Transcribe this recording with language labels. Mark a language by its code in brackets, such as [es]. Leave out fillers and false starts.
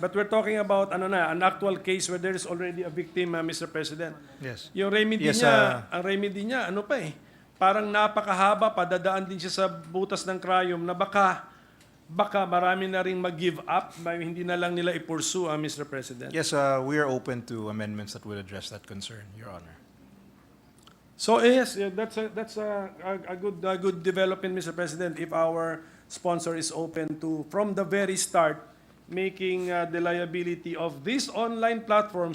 [en] But we're talking about an actual case where there is already a victim, Mr. President. Yes. [tl] Yung remedy [en] Yes, [tl] niya, ang remedy niya, parang napakahaba, padadaan din siya sa butas ng crime na baka marami na rin mag-give up, hindi na lang nila i-pursue, Mr. President. [en] Yes, we are open to amendments that will address that concern, Your Honor. So yes, that's a good development, Mr. President, if our sponsor is open to, from the very start, making the liability of this online platform.